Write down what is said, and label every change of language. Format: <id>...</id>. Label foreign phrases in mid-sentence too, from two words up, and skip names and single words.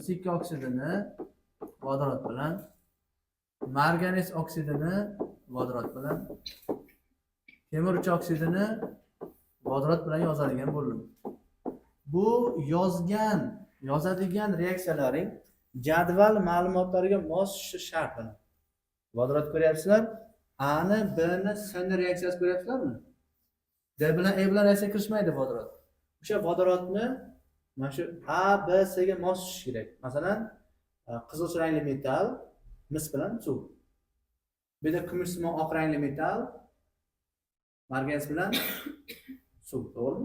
<uz>Mis 2 oksidini vodorod bilan, marganis oksidini vodorod bilan, temir 3 oksidini vodorod bilan yozadigan bo'ldim. Bu yozadigan reaksiyalaring jadval ma'lumotlariga mos shart buni. Vodorod ko'ryapsizlar? A ni, B ni, C ni reaksiyasi ko'ryapsizlarmi? D bilan E bilan reaksiya kirishmaydi vodorod. O'sha vodorodni mana shu A, B, C ga mos tushishi kerak. Masalan, qizil rangli metal mis bilan suv. Bu yerda kumushsimon oq rangli metal marganis bilan suv, to'g'rimi?</uz>